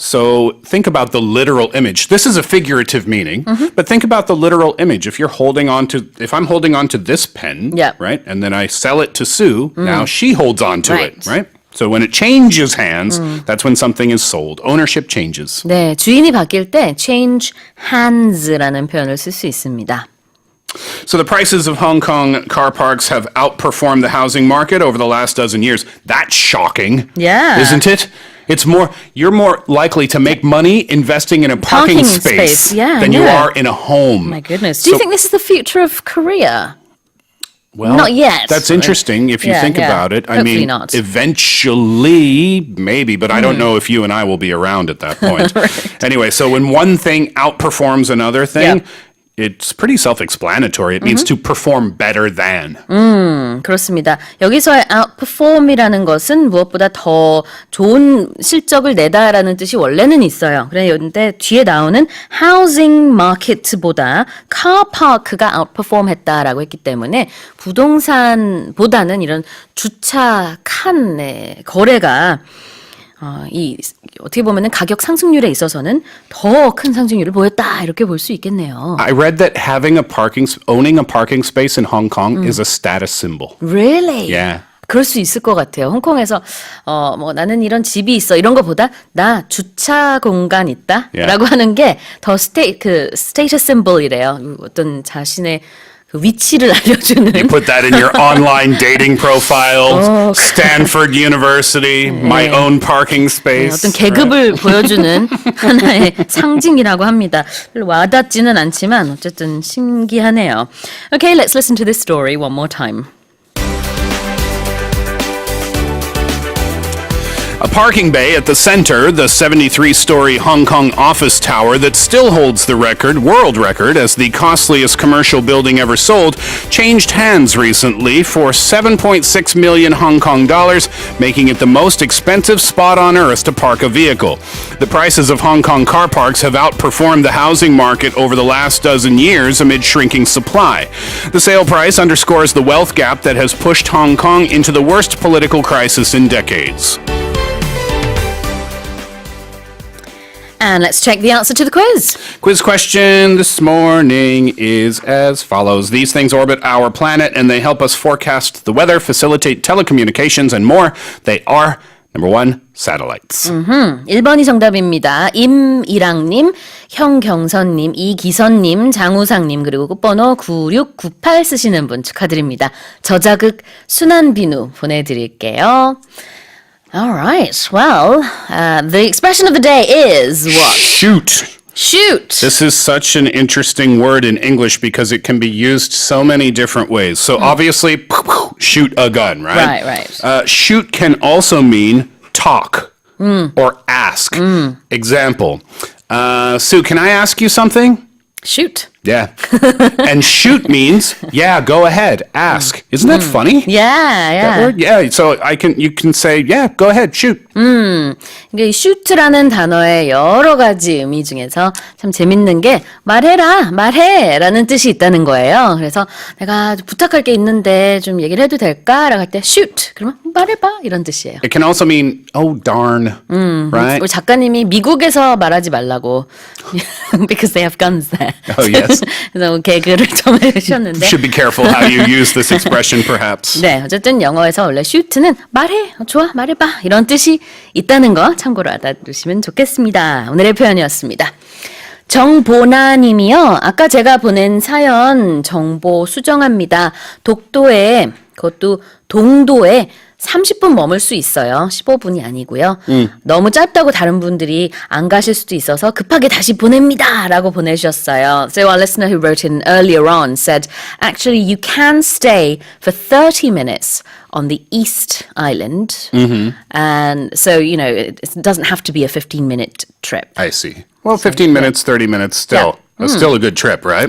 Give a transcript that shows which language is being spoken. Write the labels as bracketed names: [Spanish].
[English] So think about the literal image. This is a figurative meaning, but think about the literal image. If I'm holding on to this pen, right, and then I sell it to Sue, now she holds on to it, right? So when it changes hands, that's when something is sold. Ownership changes. [Korean] 네, 주인이 바뀔 때 [English] change hands [Korean] 라는 표현을 쓸 수 있습니다. [English] So the prices of Hong Kong car parks have outperformed the housing market over the last dozen years. That's shocking. Yeah. Isn't it? You're more likely to make money investing in a parking space than you are in a home. My goodness. Do you think this is the future of Korea? Well, not yet. That's interesting if you think about it. Hopefully I mean, not. Eventually, maybe, but I don't know if you and I will be around at that point. Right. Anyway, so when one thing outperforms another thing, it's pretty self-explanatory. It means to perform better than. [Korean] 그렇습니다. 여기서의 outperform이라는 것은 무엇보다 더 좋은 실적을 내다라는 뜻이 원래는 있어요. 그런데 뒤에 나오는 housing market보다 car park가 outperform 했다라고 했기 때문에 부동산보다는 이런 주차 칸의 거래가 어떻게 보면은 가격 상승률에 있어서는 더 큰 상승률을 보였다 이렇게 볼 수 있겠네요. [English] I read that owning a parking space in Hong Kong is a status symbol. Really? Yeah. [Korean] 그럴 수 있을 것 같아요. 홍콩에서 나는 이런 집이 있어 이런 것보다 나 주차 공간 있다라고 하는 게 더 스테이터스 심볼이래요. 어떤 자신의 그 위치를 알려주는. [English] You put that in your online dating profile. Stanford University, my own parking space. [Korean] 어떤 계급을 보여주는 하나의 상징이라고 합니다. 별로 와닿지는 않지만 어쨌든 신기하네요. [English] Okay, let's listen to this story one more time. A parking bay at the center, the 73-story Hong Kong office tower that still holds the world record as the costliest commercial building ever sold, changed hands recently for 7.6 million Hong Kong dollars, making it the most expensive spot on earth to park a vehicle. The prices of Hong Kong car parks have outperformed the housing market over the last dozen years amid shrinking supply. The sale price underscores the wealth gap that has pushed Hong Kong into the worst political crisis in decades. And let's check the answer to the quiz. Quiz question this morning is as follows. These things orbit our planet and they help us forecast the weather, facilitate telecommunications, and more. They are, number one, satellites. [Korean] 1번이 정답입니다. 임이랑님, 형경선님, 이기선님, 장우상님, 그리고 끝번호 9698 쓰시는 분 축하드립니다. 저자극 순한비누 보내드릴게요. [English] All right. Well, the expression of the day is what? Shoot. Shoot. This is such an interesting word in English because it can be used so many different ways. So obviously, shoot a gun, right? Right. Shoot can also mean talk or ask. Example, Sue, can I ask you something? Shoot. Yeah. And shoot means, yeah, go ahead, ask. Isn't that funny? Yeah. That word? Yeah. So you can say, yeah, go ahead, shoot. [Korean] 이게 shoot라는 단어의 여러 가지 의미 중에서 참 재밌는 게 말해라는 뜻이 있다는 거예요. 그래서 내가 부탁할 게 있는데 좀 얘기를 해도 될까? 라고 할 때 shoot. 그러면 말해봐 이런 뜻이에요. [English] It can also mean, oh, darn. Right? [Korean] 우리 작가님이 미국에서 말하지 말라고 [English] because they have guns there. Oh, yes. [Korean] 그래서 개그를 좀 해주셨는데 [English] Should be careful how you use this expression, perhaps. [Korean] 네, 어쨌든 영어에서 원래 shoot는 말해, 좋아, 말해봐 이런 뜻이 있다는 거 참고로 알아두시면 좋겠습니다. 오늘의 표현이었습니다. 정보나님이요. 아까 제가 보낸 사연 정보 수정합니다. 독도에 그것도 동도에 30분 머물 수 있어요. 15분이 아니고요. 너무 짧다고 다른 분들이 안 가실 수도 있어서 급하게 다시 보냅니다. 라고 보내주셨어요. [English] So our listener who wrote in earlier on said, actually you can stay for 30 minutes on the East Island. And so, you know, it doesn't have to be a 15-minute trip. I see. Well, 15 minutes, 30 minutes, still. That's still a good trip, right?